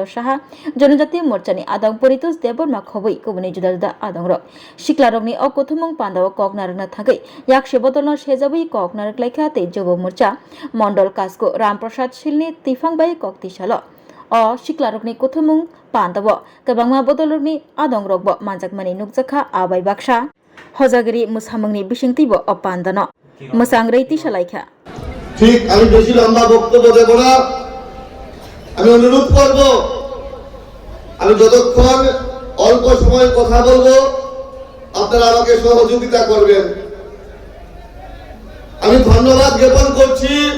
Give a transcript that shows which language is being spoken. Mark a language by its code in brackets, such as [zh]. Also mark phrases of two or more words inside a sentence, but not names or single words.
[trp] Saha Jonojati Morchani Adang Poritus Deb Burma khoboi kubuni juda-juda adongrok siklarokni o kothumung pandao koknarna thagai yakse bodolno sejabai koknar klaikha te Jobo Morcha Mondol kasko Ramprasad Shilni tifangbai kokti salo o siklarokni kothumung pandao kabangma bodolokni adongrokbo manjakmani nukjakha abai baksa hojagiri musamungni bisingtibo o pandano musangrei tisalaikha [bn] ঠিক আমি বেশি লম্বা বক্তব্য দেব না আমি অনুরোধ করব আমি যতক্ষণ অল্প সময় কথা বলবো আপনারা আমাকে সহযোগিতা করবেন আমি ধন্যবাদ জ্ঞাপন করছি